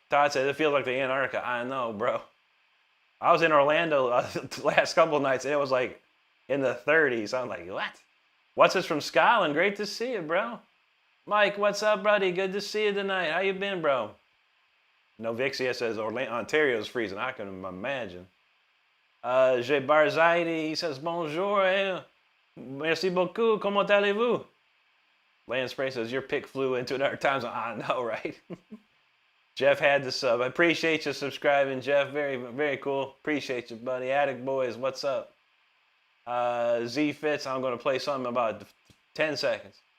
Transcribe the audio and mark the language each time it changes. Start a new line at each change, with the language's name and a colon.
English: Todd said, it feels like the Antarctica. I know, bro. I was in Orlando the last couple of nights, and it was like in the 30s. I'm like, what? What's this from Scotland? Great to see you, bro. Mike, what's up, buddy? Good to see you tonight. How you been, bro? Novixia says Ontario's freezing. I can imagine.
French: J'ai Barzaidi,
English: he says,
French: bonjour, merci beaucoup, comment allez-vous?
English: Lance Spray says, your pick flew into another time zone. I know, right? Jeff had the sub. I appreciate you subscribing, Jeff. Very, very cool. Appreciate you, buddy. Attic Boys, what's up? Z Fitz, I'm going to play something about 10 seconds.